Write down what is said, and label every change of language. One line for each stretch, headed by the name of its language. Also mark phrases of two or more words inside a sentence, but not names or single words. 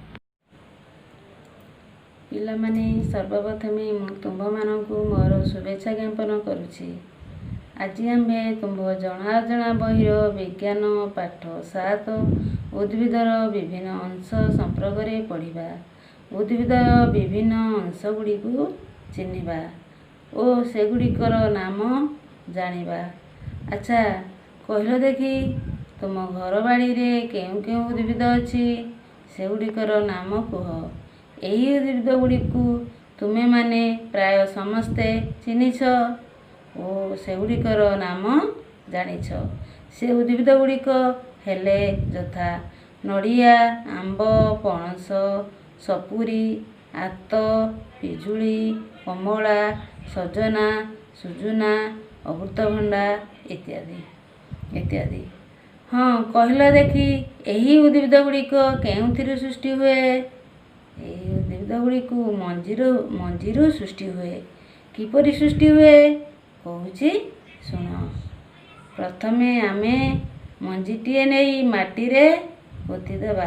Odia: ପିଲାମାନେ ସର୍ବପ୍ରଥମେ ତୁମ୍ଭମାନଙ୍କୁ ମୋର ଶୁଭେଚ୍ଛା ଜ୍ଞାପନ କରୁଛି। ଆଜ ଆମ୍ଭେ ତୁମ୍ଭ ଜଣା ଅଜଣା ବହିର ବିଜ୍ଞାନ ପାଠ 7 ଉଦ୍ଭିଦର ବିଭିନ୍ନ ଅଂଶ ସମ୍ପର୍କରେ ପଢ଼ିବା। ଉଦ୍ଭିଦର ବିଭିନ୍ନ ଅଂଶ ଗୁଡ଼ିକୁ ଚିହ୍ନିବା ଓ ସେଗୁଡ଼ିକର ନାମ ଜାଣିବା। ଅଚ୍ଛା କହିଲ ଦେଖି ତୁମ ଘର ବାଡ଼ି ରେ କେଉଁ କେଉଁ ଉଦ୍ଭିଦ ଅଛି ସେଗୁଡ଼ିକର ନାମ କୁହ। ଏହି ଉଦ୍ଭିଦ ଗୁଡ଼ିକୁ ତୁମେ ମାନେ ପ୍ରାୟ ସମସ୍ତେ ଚିହ୍ନିଛ ଓ ସେଗୁଡ଼ିକର ନାମ ଜାଣିଛ। ସେ ଉଦ୍ଭିଦ ଗୁଡ଼ିକ ହେଲେ ଯଥା ନଡ଼ିଆ, ଆମ୍ବ, ପଣସ, ସପୁରୀ, ଆତ, ପିଜୁଳି, କମଳା, ସଜନା, ସୁଜୁନା, ଅମୃତଭଣ୍ଡା ଇତ୍ୟାଦି ଇତ୍ୟାଦି। ହଁ କହିଲ ଦେଖି ଏହି ଉଦ୍ଭିଦ ଗୁଡ଼ିକ କେଉଁଥିରୁ ସୃଷ୍ଟି ହୁଏ? ଏହି ଉଦ୍ଭିଦ ଗୁଡ଼ିକ ମଞ୍ଜିରୁ ସୃଷ୍ଟି ହୁଏ। କିପରି ସୃଷ୍ଟି ହୁଏ କହୁଛି ଶୁଣ। ପ୍ରଥମେ ଆମେ ମଞ୍ଜିଟିଏ ନେଇ ମାଟି ରେ ପୋତି ଦେବା।